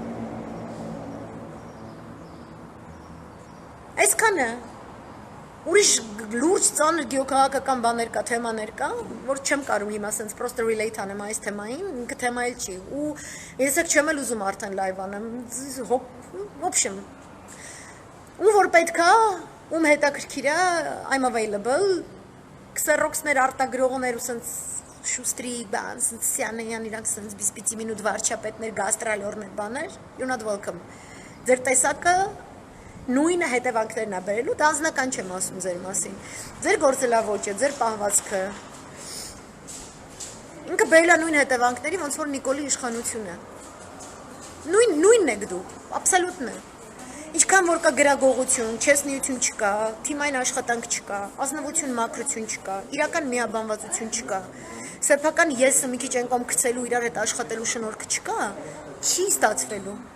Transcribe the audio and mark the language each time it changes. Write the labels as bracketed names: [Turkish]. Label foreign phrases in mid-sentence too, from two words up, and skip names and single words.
[Armenian] Այսքանը ուրիշ լուրջ ծանր գեոքաղաքական բաներ կա, թեմաներ կա, որ չեմ կարող հիմա ասենց պրոստը relate անեմ այս թեմային, ինքը թեմա էլ չի։ Ու ես եք չեմ էլ ուզում արդեն լայվ անեմ, [Russian] в общем, [Armenian] ու որ պետք է, ում հետաքրքիր է, [English] I'm available, [Armenian] քսերոքսներ արտագրողներ ու սենց շուստրի բան, սենց սյանեյան իրանք սենց [Russian] без пяти минут [Armenian] վարչապետներ, գաստրալորներ բաներ, [English] you're not welcome։ [Armenian] Ձեր տեսակը նույնը հետևանքներն է բերելու, դա անձնական չեմ ասում ձեր մասին, ձեր գործելավոճը, ձեր պահվածքը, ինքը բերել է նույն հետևանքների, ոնց որ Նիկոլի իշխանությունը, նույնն եք դու, աբսոլյուտն է, ինչքան որ կա գրագողություն, չեսնիություն չկա, թիմային աշխատանք չկա, ազնվություն, մաքրություն չկա, իրական միաբանվածություն չկա, սեփական եսը մի քիչ են կողմ գցելու իրար հետ աշխատելու շնորհքը չկա, չի ստացվելու։